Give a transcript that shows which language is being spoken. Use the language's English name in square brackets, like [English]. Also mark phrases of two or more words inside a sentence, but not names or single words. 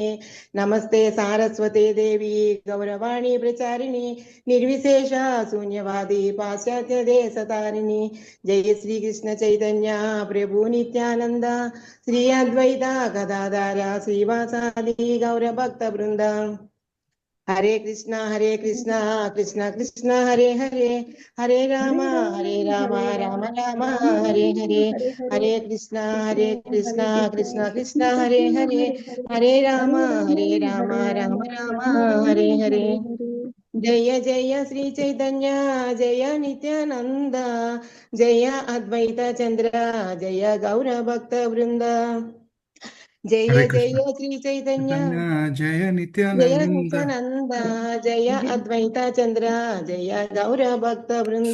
[Sanskrit] నమస్తే సారస్వతే దేవి గౌరవాణి ప్రచారిణి నిర్విశేష శూన్యవాది పాశ్చాత్య దేశతారిణి. జయ శ్రీకృష్ణ చైతన్య ప్రభు నిత్యానంద శ్రీ అద్వైత గదాధార శ్రీవాసాది గౌర భక్త బృంద. హరే కృష్ణ కృష్ణ కృష్ణ హరే హరే హరే రామ రామ రామ హరే హరే. హరే కృష్ణ కృష్ణ కృష్ణ హరే హరే హరే రామ రామ రామ హరే హరే. జయ జయ శ్రీ చైతన్య జయ నిత్యానంద జయ అద్వైత చంద్ర జయ గౌర భక్త బృంద. జయ హరే జయ కృష్ణ శ్రీ చైతన్య జయ జయ నిత్యానంద నిత్యానంద జయ అద్వైత చంద్ర జయ గౌర భక్త బృంద.